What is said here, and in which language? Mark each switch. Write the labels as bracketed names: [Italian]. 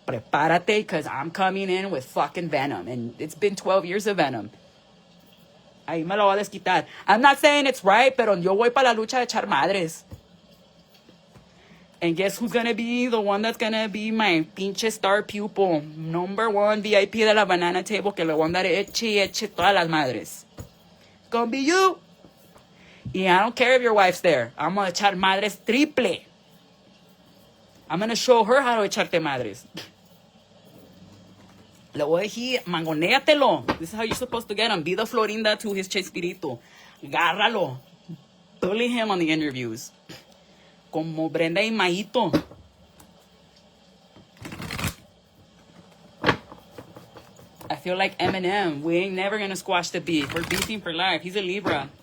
[Spanish] Prepárate, [English] because I'm coming in with fucking venom. And it's been 12 years of venom. [Spanish] Ahí me lo voy a desquitar. [English] I'm not saying it's right, [Spanish] pero yo voy para la lucha de echar madres. [English] And guess who's gonna be the one that's gonna be my pinche star pupil? [Spanish] Number 1 VIP de la [English] banana table, [Spanish] que le voy a andar eche todas las madres. [English] It's gonna be you. Y I don't care if your wife's there. I'm gonna [Spanish] echar madres [English] triple. I'm gonna show her how to [Spanish] echarte madres. Le voy a decir, mangonéatelo. [English] This is how you're supposed to get him. Be the Florinda to his Chespirito. [Spanish] Gárralo. [English] Bully him on the interviews. [Spanish] Como Brenda y Maito. [English] I feel like Eminem. We ain't never gonna squash the beef. We're beefing for life. He's a Libra.